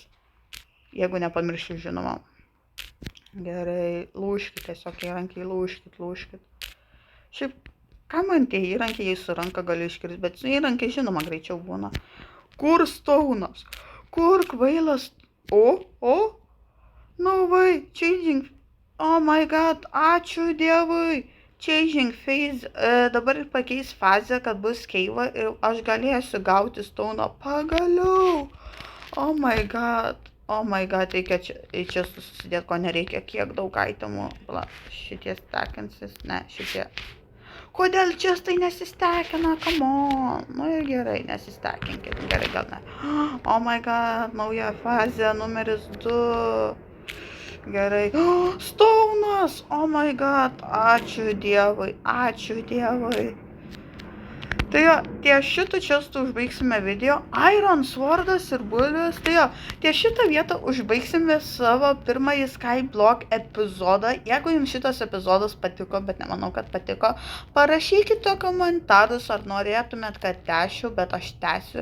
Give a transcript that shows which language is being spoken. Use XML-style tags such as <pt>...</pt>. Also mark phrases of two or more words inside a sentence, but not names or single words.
<lt>Jeigu nepamiršiu, žinoma. Gerai, lūžkit, tiesiog įrankiai, lūžkit. Šiaip, ką man tie įrankiai su ranka galiu iškirsti, bet su įrankiai, žinoma, greičiau būna. Kur staunas? Kur kvailas?</lt> <en>No way, changing. Oh my god,</en> <lt>ačiū Dievui.</lt> <en>Changing phase,</en> <lt>dabar ir pakeis fazę, kad bus keiva ir aš galėsiu gauti stauną pagaliau.</lt> <en>Oh my god,</en> <lt>reikia čia susidėti, ko nereikia, kiek daug itemų. Šitie stekinsis, ne, šitie. Kodėl čia tai nesistekina,</lt> <en>come on.</en> <lt>Nu ir gerai, nesistekinkit, gerai gal ne.</lt> <en>Oh my god,</en> <lt>nauja fazė, numeris 2. Gerai. Staunas!</lt> <en>Oh my god,</en> <lt>ačiū Dievui. Tai jo, ties šitą čestą užbaigsime video. Iron Swordas ir bulvės. Tai jo, ties šitą vietą užbaigsime savo pirmąjį Skyblock epizodą. Jeigu jums šitas epizodas patiko, bet nemanau, kad patiko, parašykite komentarus, ar norėtumėt, kad tęsiu, bet aš tęsiu.</lt>